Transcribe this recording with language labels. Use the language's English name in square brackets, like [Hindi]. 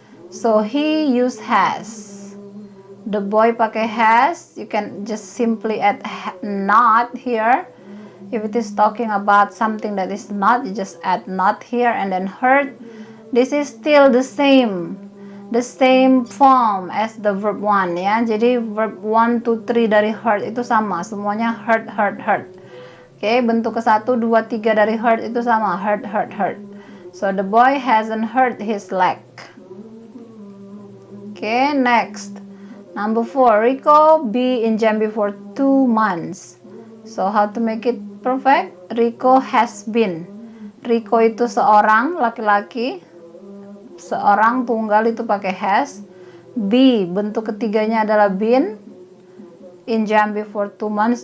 [English] So he use has. The boy pakai has. You can just simply add not here. If it is talking about something that is not, you just add not here, and then hurt. This is still the same form as the verb 1 ya. [Indonesian] Jadi verb 1, 2, 3 dari hurt itu sama, semuanya hurt. Oke, bentuk ke 1, 2, 3 dari hurt itu sama, hurt. [English] So the boy hasn't hurt his leg. Oke, next. Number 4, Rico be in Jambi for 2 months. So how to make it perfect? Rico has been. [Indonesian] Rico itu seorang laki-laki, seorang tunggal itu pakai has. [English] Be, [Indonesian] bentuk ketiganya adalah [English] been in Jambi for 2 months.